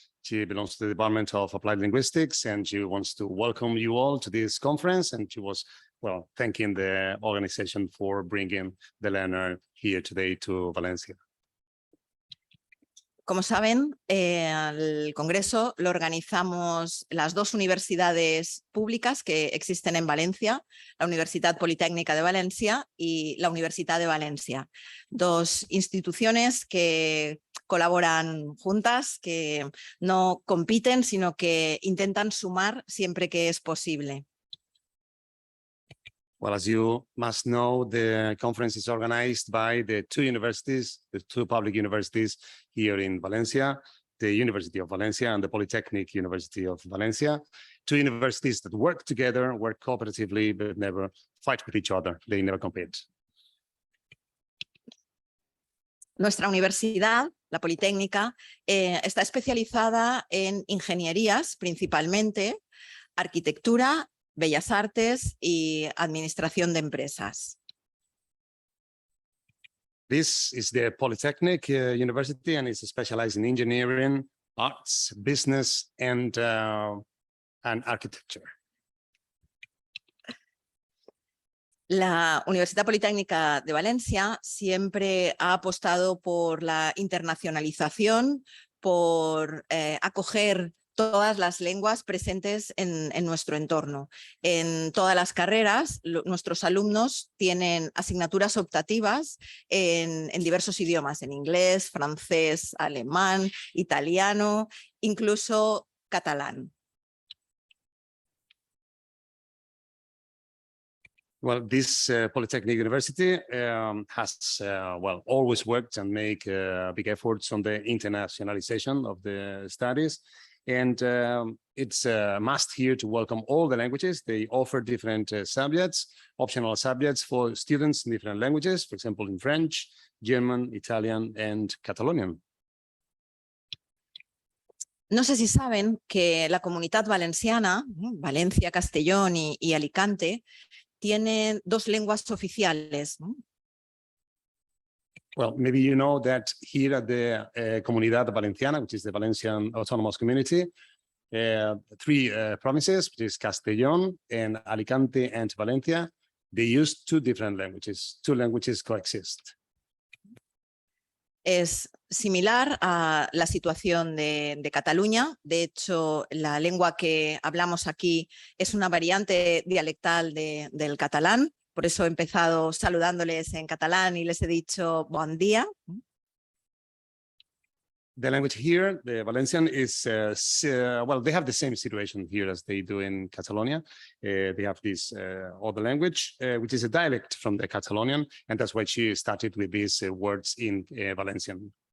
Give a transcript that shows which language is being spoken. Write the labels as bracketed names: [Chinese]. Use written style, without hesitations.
[English] She belongs to the Department of Applied Linguistics, and she wants to welcome you all to this conference. And she was, well, thanking the organization for bringing the learner here today to Valencia. [Spanish] Como saben, el Congreso lo organizamos las dos universidades públicas que existen en Valencia, la Universitat Politécnica de Valencia y la Universitat de Valencia. Dos instituciones que colaboran juntas, que no compiten, sino que intentan sumar siempre que es posible. [English] Well, as you must know, the conference is organized by the two universities, the two public universities here in Valencia, the University of Valencia and the Polytechnic University of Valencia, two universities that work together, work cooperatively, but never fight with each other. They never compete. [Spanish] Nuestra universidad, la Politécnica, está especializada en ingenierías principalmente, arquitectura, Bellas Artes y Administración de Empresas. [English] This is the Polytechnic University, and it's specialized in engineering, arts, business, and architecture. [Spanish] La Universidad Politécnica de Valencia siempre ha apostado por la internacionalización, por acoger todas las lenguas presentes en nuestro entorno. En todas las carreras, nuestros alumnos tienen asignaturas optativas en diversos idiomas, en inglés, francés, alemán, italiano, incluso catalán. [English] Well, this Polytechnic University has, well, always worked and make big efforts on the internationalization of the studies. And it's a must here to welcome all the languages. They offer different subjects, optional subjects for students in different languages, for example, in French, German, Italian, and Catalonian. [Spanish] No sé si saben que la Comunitat Valenciana, Valencia, Castellón y Alicante, tienen dos lenguas oficiales. [English] Well, maybe you know that here at the Comunidad Valenciana, which is the Valencian Autonomous Community, three provinces, which is Castellón and Alicante and Valencia, they use two different languages. Two languages coexist. [Spanish] Es similar a la situación de Cataluña. De hecho, la lengua que hablamos aquí es una variante dialectal del catalán. Por eso he empezado saludándoles en catalán y les he dicho buen día. [English] The language here, the Valencian, is, well, they have the same situation here as they do in Catalonia. They have this other language, which is a dialect from the Catalonian, and that's why she started with these words in Valencian.